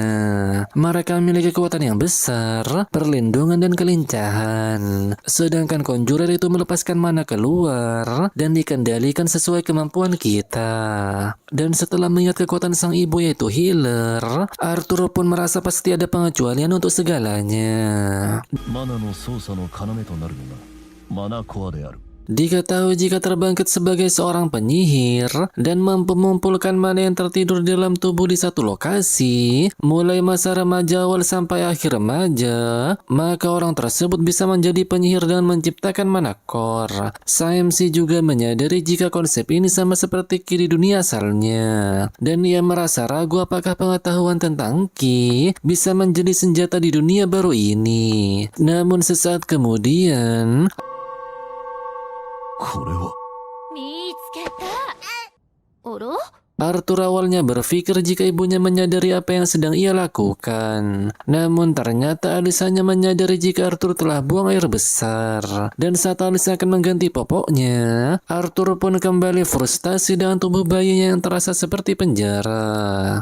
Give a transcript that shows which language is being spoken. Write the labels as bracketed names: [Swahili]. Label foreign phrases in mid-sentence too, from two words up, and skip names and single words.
[Indonesian] Mereka memiliki kekuatan yang besar, perlindungan dan kelincahan. Sedangkan conjurer itu melepaskan mana keluar dan dikendalikan sesuai kemampuan kita. Dan setelah melihat kekuatan sang ibu, yaitu healer, Arthur pun merasa pasti ada pengecualian untuk segalanya. [Japanese] マナの操作の要となるのがマナコアである。 [Indonesian] Diketahui jika terbangkit sebagai seorang penyihir dan mampu mengumpulkan mana yang tertidur dalam tubuh di satu lokasi, mulai masa remaja awal sampai akhir remaja, maka orang tersebut bisa menjadi penyihir dengan menciptakan [English] mana core. [Indonesian] MC juga menyadari jika konsep ini sama seperti Ki di dunia asalnya, dan ia merasa ragu apakah pengetahuan tentang Ki bisa menjadi senjata di dunia baru ini. Namun sesaat kemudian, [Japanese] これは。見つけた。あら？ [Indonesian] Arthur awalnya berpikir jika ibunya menyadari apa yang sedang ia lakukan. Namun ternyata Alice hanya menyadari jika Arthur telah buang air besar. Dan saat Alice akan mengganti popoknya, Arthur pun kembali frustasi dengan tubuh bayinya yang terasa seperti penjara.